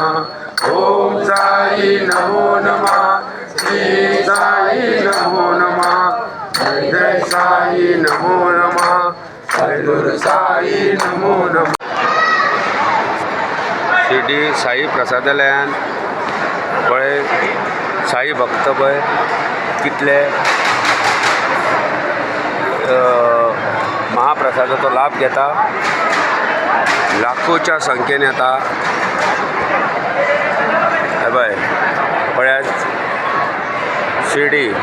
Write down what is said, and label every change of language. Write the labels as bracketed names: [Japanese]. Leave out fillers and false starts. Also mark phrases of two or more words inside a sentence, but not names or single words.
[Sanskrit] ओम साई नमो नमः. श्री साई नमो नमः. जय जय साई नमो नमः. सद्गुरु साई नमो नमः. [Konkani] शिर्डी साई प्रसादालयान पळय साई भक्त पळय कितले महाप्रसादाचो लाभ घेता. लाखोच्या संख्येन येता. हे पळय पळयात शिर्डी.